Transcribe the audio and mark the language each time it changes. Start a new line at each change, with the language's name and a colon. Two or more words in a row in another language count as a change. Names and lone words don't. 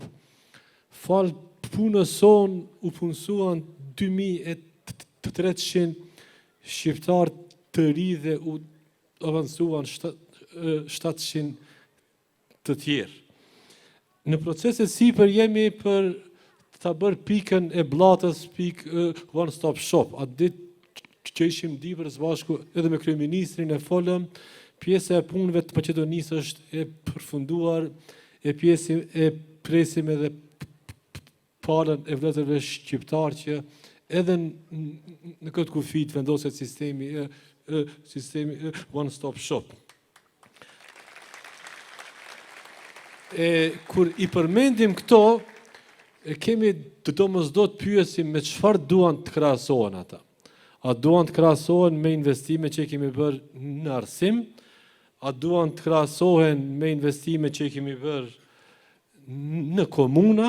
Albanian: Fal punës son u punësuan 2300 shqiptar të ri dhe u avancuan 700 të tjerë. Në proceset sipër jemi për ta bërë pikën e Bllatës,
English: one stop shop.
Albanian: Atë ditë që ishim Dibrës bashku edhe me kryeministrin e folëm, pjesa e punëve të Maqedonisë është e përfunduar, e pjesë e presim edhe palën e vëllezërve shqiptar që edhe në këtë kufi të vendoset sistemi
English: one stop shop.
Albanian: Kur i përmendim këto, kemi të domosdoshmë të pyesim me çfarë duan të krahasohen ata. A duan të krahasohen me investime që kemi bërë në arsim? A duan të krahasohen me investime që kemi bërë në komuna?